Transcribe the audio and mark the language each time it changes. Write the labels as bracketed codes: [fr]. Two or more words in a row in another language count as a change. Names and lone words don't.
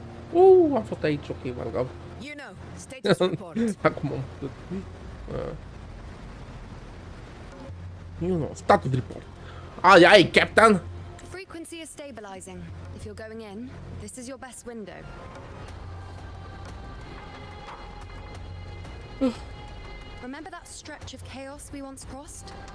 [ro] Am fost aici, ok, mă rog. [en] You know, status report. [ro] Acum am putut. [en] You know, status report. Aye, Captain. Frequency is stabilizing. If you're going in, this is your best window. Remember that stretch of chaos we once crossed?